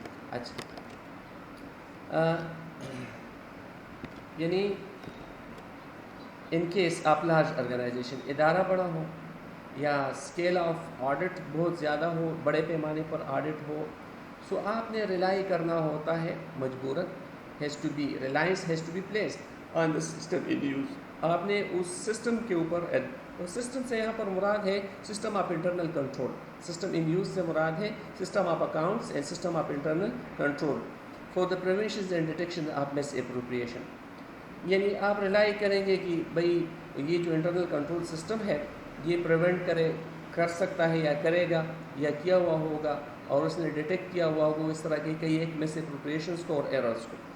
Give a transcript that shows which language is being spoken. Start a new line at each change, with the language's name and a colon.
Urdu: اچھا، یعنی in case آپ لارج آرگنائزیشن، ادارہ بڑا ہو یا اسکیل آف آڈٹ بہت زیادہ ہو، بڑے پیمانے پر آڈٹ ہو، سو آپ نے ریلائی کرنا ہوتا ہے مجبوراً.
English: Reliance has to be placed on the system in use.
Urdu: آپ نے اس سسٹم کے اوپر، سسٹم سے یہاں پر مراد ہے system of internal control.
English: system in use
Urdu: سے مراد ہے
English: System of accounts and system of internal control for the prevention and detection of misappropriation.
Urdu: یعنی آپ ریلائی کریں گے کہ بھئی یہ جو انٹرنل کنٹرول سسٹم ہے یہ پریونٹ کر سکتا ہے یا کرے گا یا کیا ہوا ہوگا، اور اس نے ڈیٹیکٹ کیا ہوا ہوگا اس طرح کے کئی ایک مس اپروپریشنس کو اور ایررز کو.